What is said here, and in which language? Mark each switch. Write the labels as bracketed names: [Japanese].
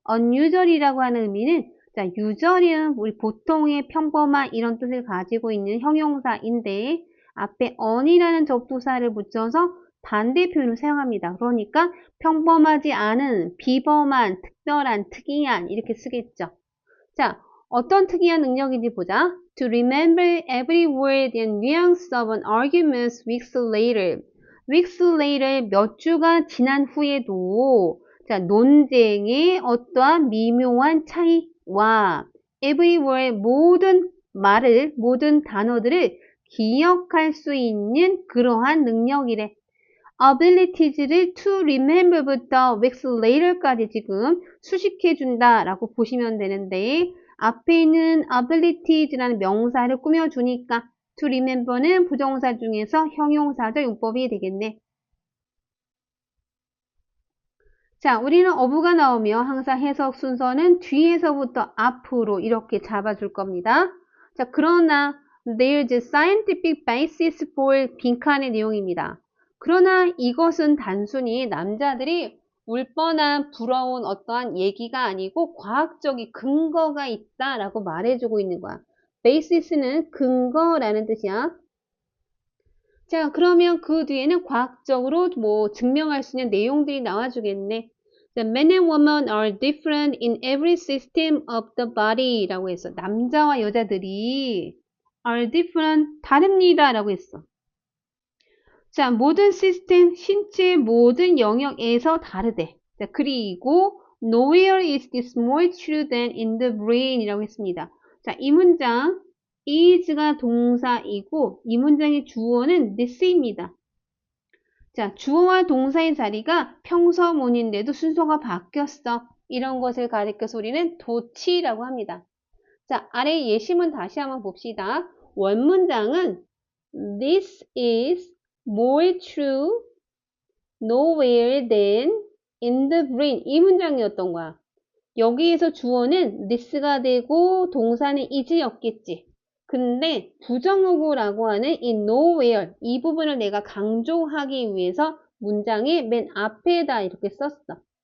[Korean] unusual이라고 하는 의미는 자, usual은 우리 보통의 평범한 이런 뜻을 가지고 있는 형용사인데 앞에 on이라는 접두사를 붙여서 반대 표현을 사용합니다. 그러니까 평범하지 않은, 비범한, 특별한, 특이한 이렇게 쓰겠죠. 자, 어떤 특이한 능력인지 보자. [English] To remember every word and nuance of an argument weeks later. weeks later [Korean] 몇 주가 지난 후에도 자, 논쟁의 어떠한 미묘한 차이와 [English] every word [Korean] 모든 말을, 모든 단어들을 기억할 수 있는 그러한 능력이래. abilities를 to remember부터 [English] weeks later [Korean] 까지 지금 수식해준다 라고 보시면 되는데 앞에 있는 abilities라는 명사를 꾸며주니까 to remember는 부정사 중에서 형용사적 용법이 되겠네. 자, 우리는 어부가 나오면 항상 해석 순서는 뒤에서부터 앞으로 이렇게 잡아줄 겁니다. 자, 그러나 [English] there's a scientific basis for [Korean] 빈칸의 내용입니다. 그러나 이것은 단순히 남자들이 울 뻔한 부러운 어떠한 얘기가 아니고 과학적인 근거가 있다라고 말해주고 있는 거야. basis는 근거라는 뜻이야. 자, 그러면 그 뒤에는 과학적으로 뭐 증명할 수 있는 내용들이 나와주겠네. [English] Men and women are different in every system of the body 라고 했어. [Korean] 남자와 여자들이 are different, 다릅니다 라고 했어. 자, 모든 시스템, 신체의 모든 영역에서 다르대. 자, 그리고 [English] nowhere is this more true than in the brain 이라고 했습니다. [Korean] 자, 이 문장 is가 동사이고 이 문장의 주어는 this입니다. 자, 주어와 동사의 자리가 평서문인데도 순서가 바뀌었어. 이런 것을 가리켜서 우리는 도치라고 합니다. 자, 아래 예시문 다시 한번 봅시다. 원문장은 [English] This is more true nowhere than in the brain. [Korean] 이 문장이었던 거야. 여기에서 주어는 this가 되고 동사는 is였겠지. 근데 부정어구라고 하는 이 nowhere 이 부분을 내가 강조하기 위해서 문장의 맨 앞에다 이렇게 썼어.